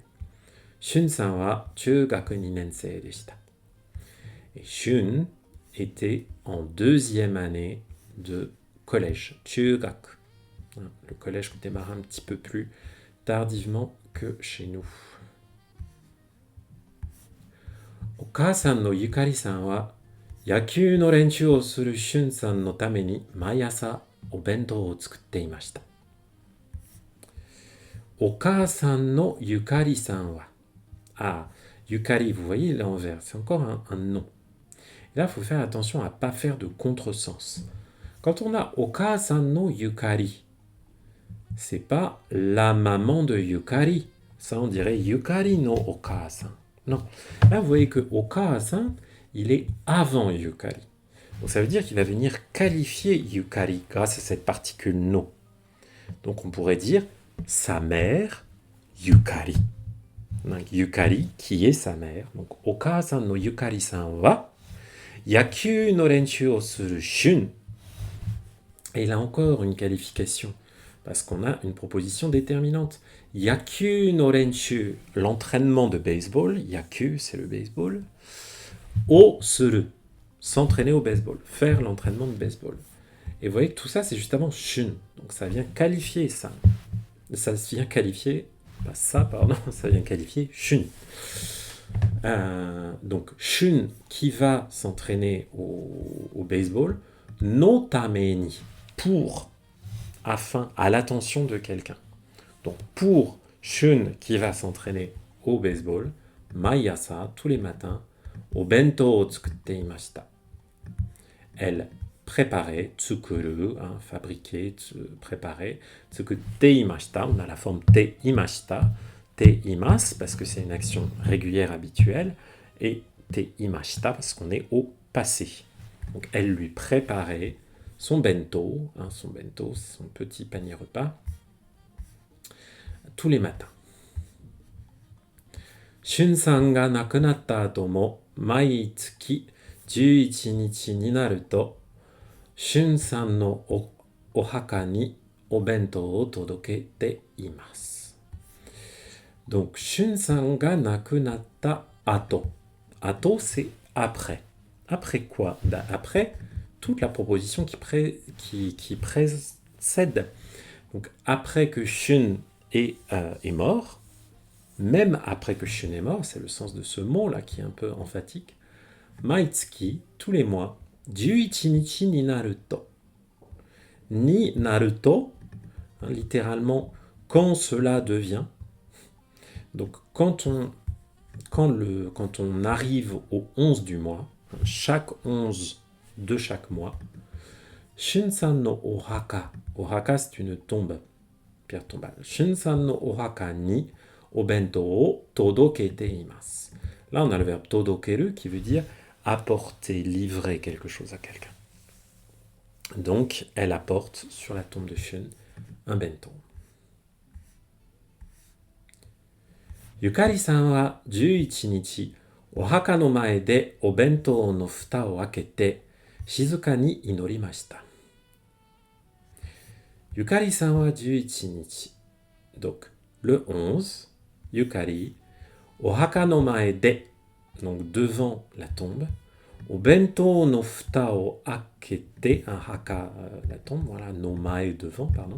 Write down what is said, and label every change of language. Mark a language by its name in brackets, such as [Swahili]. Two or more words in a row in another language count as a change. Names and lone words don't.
[Japanese] シュンさんは中学2年生でした. [French] Et Shun était en 2e année de collège, chugaku. Le collège démarre un petit peu plus tardivement que chez nous. [Japanese] お母さんのゆかりさんは野球の練習をするシュンさんのために毎朝お弁当を作っていました. お母さんのゆかりさんは. [French] Ah, Yukari, vous voyez l'envers, c'est encore un nom. Et là, il faut faire attention à ne pas faire de contresens. Quand on a [Japanese] お母さんのゆかり, [French] c'est pas la maman de Yukari. Ça, on dirait [Japanese] ゆかりのお母さん. [French] Non. Là, vous voyez que Okasan, il est avant Yukari. Donc, ça veut dire qu'il va venir qualifier Yukari grâce à cette particule no. Donc, on pourrait dire sa mère, Yukari. Donc, Yukari, qui est sa mère. Donc, [Japanese] お母さんのゆかりさんは野球の練習をするシュン. Et il a encore une qualification, parce qu'on a une proposition déterminante. 野球の練習, [French] l'entraînement de baseball. Yakyū, c'est le baseball. [Japanese] をする, [French] s'entraîner au baseball, faire l'entraînement de baseball. Et vous voyez que tout ça, c'est juste avant Shun. Donc ça vient qualifier ça. Ça vient qualifier, pas ça, pardon, ça vient qualifier Shun. Donc Shun qui va s'entraîner au baseball, [Japanese] のために, [French] pour, afin, à l'attention de quelqu'un. Donc pour Shun qui va s'entraîner au baseball, maiasa, tous les matins, [Japanese] お弁当を作っていました. [French] Elle préparait, tsukuru, fabriquer, préparer, [Japanese] 作っていました, [French] on a la forme [Japanese] ていました, ています [French] parce que c'est une action régulière habituelle, et [Japanese] ていました [French] parce qu'on est au passé. Donc elle lui préparait son bento, son petit panier repas, tous les matins. [Japanese] シュンさんが亡くなった後も, 毎月 11日になると、シュンさんのお墓にお弁当を届けています。Donc, シュンさんが亡くなった後. Ato, [French] c'est après. Après quoi? Après toute la proposition qui précède. Donc, après que Shun est mort, même après que Shun est mort, c'est le sens de ce mot-là qui est un peu emphatique, Maitsuki, tous les mois, [Japanese] 11 日になると. になると, [French] hein, littéralement, quand cela devient. Donc, quand on arrive au 11 du mois, chaque 11 de chaque mois, [Japanese] シュンさんのお墓, [French] ohaka c'est une tombe, pierre tombale. [Japanese] シュンさんのお墓にお弁当を届けています. [French] Là, on a le verbe todokeru qui veut dire apporter, livrer quelque chose à quelqu'un. Donc, elle apporte sur la tombe de Shun un bento. [Japanese] ゆかりさんは 11日、お墓の前でお弁当の蓋を開けて静かに祈りました。ゆかりさんは 11 日。 [French] Donc, le 11, Yukari, [Japanese] お墓の前で [French] donc devant la tombe, [Japanese] お弁当の蓋を開けて, [French] un haka, la tombe, voilà, [Japanese] の前 [French] devant, pardon.